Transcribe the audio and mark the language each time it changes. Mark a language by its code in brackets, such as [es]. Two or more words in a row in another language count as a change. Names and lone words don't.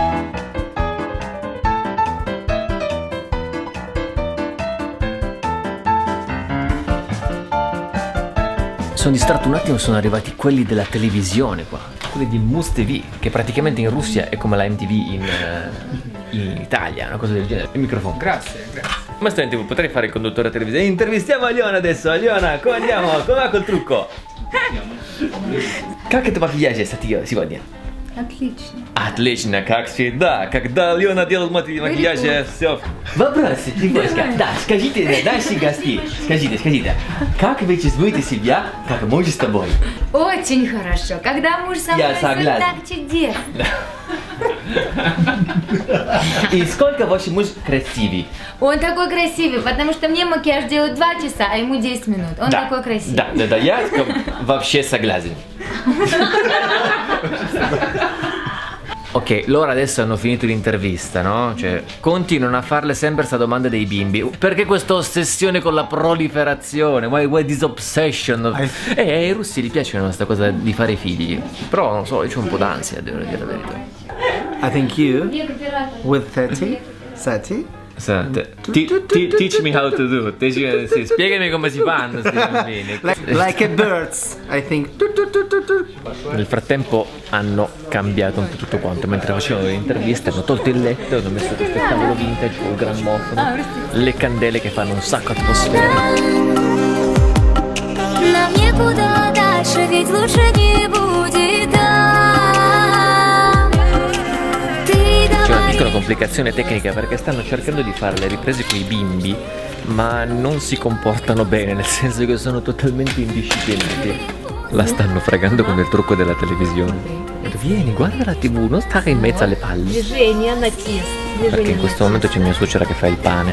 [it] Sono distratto un attimo, sono arrivati quelli della televisione qua, quelli di Must TV, che praticamente in Russia è come la MTV in Italia, una cosa del genere. Il microfono. Grazie, grazie. Come sto in TV? Potrei fare il conduttore televisivo. Intervistiamo Aliona adesso. Aliona, come andiamo? Come va col trucco? [ru] Как это макияж сегодня? Отлично. Отлично, как всегда. Когда Алена делает макияж, все. Вопросы, девочка. Да, скажите, наши гости. Скажите, как вы чувствуете себя, как муж с тобой? Очень хорошо. Когда муж со мной, Я согласен. так чудесно. И сколько ваш муж красивый? Он такой красивый, потому что мне макияж делают 2 часа, а ему 10 минут. Он такой красивый. Да, я вообще согласен. [it] Ok, loro adesso hanno finito l'intervista, no? Cioè, continuano a farle sempre sta domanda dei bimbi. Perché questa ossessione con la proliferazione? [en] Why this obsession? [it] Ai russi gli piace questa cosa di fare figli. Però non so, io c'ho un po' d'ansia, devo dire la verità. [en] I think you, with 30, Teach me how to do. [it] Sì, spiegami come si fanno questi bambini. [en] like a birds, I think. [it] Nel frattempo hanno cambiato un po' tutto quanto. Mentre facevano le interviste hanno tolto il letto e hanno messo questo tavolo vintage con il grammofono, le candele che fanno un sacco atmosfera. [ru] Нам некуда дальше, ведь лучше не будет там. [it] C'è una piccola complicazione tecnica perché stanno cercando di fare le riprese con i bimbi ma non si comportano bene, nel senso che sono totalmente indisciplinati. La stanno fregando con il trucco della televisione. Vieni, guarda la TV, non stare in mezzo alle palle. Perché in questo momento c'è mia suocera che fa il pane.